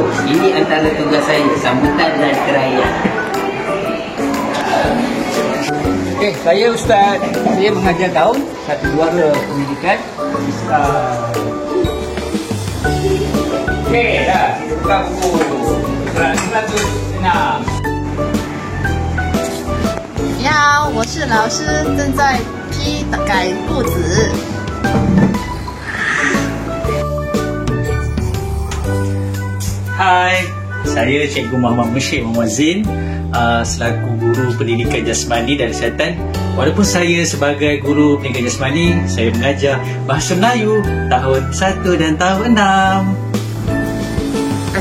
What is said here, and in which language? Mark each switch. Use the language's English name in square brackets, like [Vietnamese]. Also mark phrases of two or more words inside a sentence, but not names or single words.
[Malay] Ini antara tugas saya, sambutan dan kerayaan. Okey, saya Ustaz. Saya mengajar tahun 1 juara pendidikan Islam. Okey, dah. Buka buku. Surat 106. [Chinese] 呀，我是老师，正在批改簿子。 [Malay] Hai, saya Cikgu Muhammad Mushid Muhammad Zin, selaku guru pendidikan jasmani dan kesihatan. Walaupun saya sebagai guru pendidikan jasmani, saya mengajar Bahasa Melayu tahun 1 dan tahun 6.